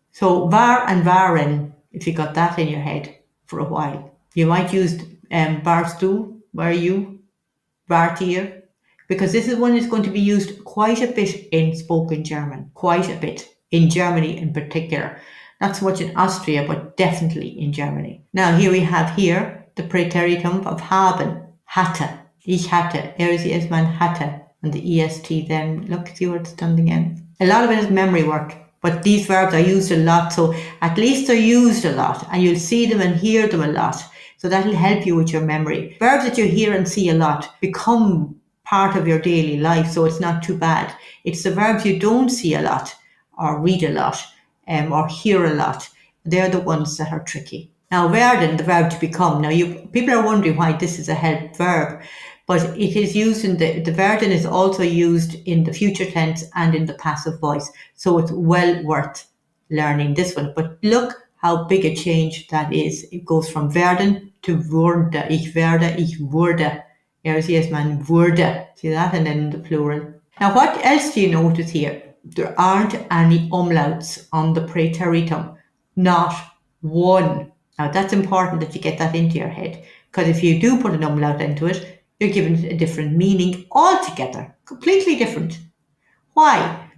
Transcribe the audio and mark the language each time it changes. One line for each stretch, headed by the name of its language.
English: So war and waren, if you got that in your head for a while, you might use
German: warst du,
English: were you,
German: wart ihr,
English: because this is one is going to be used quite a bit in spoken German, quite a bit, in Germany in particular. Not so much in Austria, but definitely in Germany. Now here we have here the Präteritum of haben, hatte.
German: Ich hatte, sie, es, man hatte.
English: And the est then, look, see what it's done again. A lot of it is memory work, but these verbs are used a lot, so at least they're used a lot, and you'll see them and hear them a lot. So that'll help you with your memory. Verbs that you hear and see a lot become part of your daily life, so it's not too bad. It's the verbs you don't see a lot, or read a lot, or hear a lot. They're the ones that are tricky. Now, werden, the verb to become. Now, people are wondering why this is a help verb, but it is used in the werden is also used in the future tense and in the passive voice. So it's well worth learning this one. But look how big a change that is. It goes from werden to wurde.
German: Ich werde, ich wurde. Sie, es, man wurde.
English: See that? And then the plural. Now, what else do you notice here? There aren't any umlauts on the Präteritum. Not one. Now, that's important that you get that into your head, because if you do put an umlaut into it, you're given a different meaning altogether, completely different. Why?